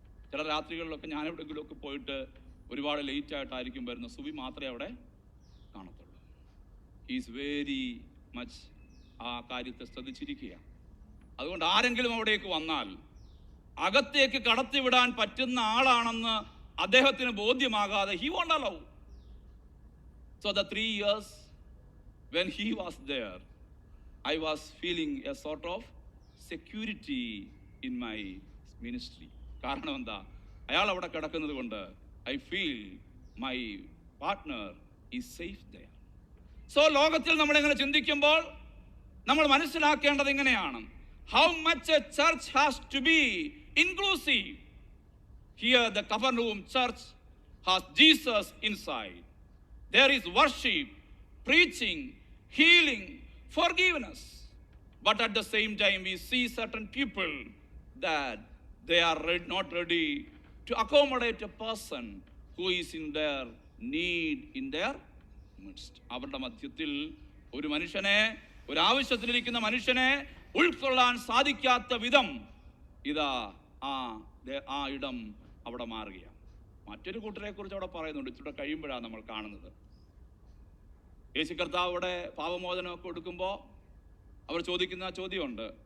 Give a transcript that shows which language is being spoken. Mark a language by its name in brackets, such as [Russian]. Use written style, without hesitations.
[Malayalam] ചില രാത്രികളിലൊക്കെ ഞാൻ എവിടെയെങ്കിലുമൊക്കെ പോയിട്ട് ഒരുപാട് ലേറ്റ് ആയിട്ടായിരിക്കും വരുന്നത്, സുബി മാത്രമേ അവിടെ കാണത്തുള്ളൂ. [English] he's very much [Malayalam] ആ കാര്യത്തെ ശ്രദ്ധിച്ചിരിക്കുക. അതുകൊണ്ട് ആരെങ്കിലും അവിടേക്ക് വന്നാൽ അകത്തേക്ക് കടത്തിവിടാൻ പറ്റുന്ന ആളാണെന്ന് അദ്ദേഹത്തിന് ബോധ്യമാകാതെ [English] he won't allow. So the 3 years when he was there, I was feeling a sort of security in my ministry. [Malayalam] കാരണം എന്താ? അയാൾ അവിടെ കിടക്കുന്നത് കൊണ്ട് [English] I feel my partner is safe there. [Malayalam] So ലോകത്തിൽ നമ്മൾ എങ്ങനെ ചിന്തിക്കുമ്പോൾ നമ്മൾ മനസ്സിലാക്കേണ്ടത് ഇങ്ങനെയാണ്: [English] how much a church has to be inclusive. Here the Capernaum church has Jesus inside. There is worship, preaching, healing, forgiveness. But at the same time we see certain people that they are not ready to accommodate a person who is in their need in their midst. [Malayalam] അവരുടെ മധ്യത്തിൽ ഒരു മനുഷ്യനെ, ഒരു ആവശ്യത്തിലിരിക്കുന്ന മനുഷ്യനെ ഉൾക്കൊള്ളാൻ സാധിക്കാത്ത വിധം ഇതാ ആ ഇടം അവിടെ മാറുകയാണ്. മറ്റൊരു കൂട്ടരെ കുറിച്ച് അവിടെ പറയുന്നുണ്ട്, ഇച്ചിരി കഴിയുമ്പോഴാണ് നമ്മൾ കാണുന്നത്. യേശു കർത്താവ് അവിടെ പാപമോചനമൊക്കെ കൊടുക്കുമ്പോൾ അവർ ചോദിക്കുന്ന ചോദ്യമുണ്ട്.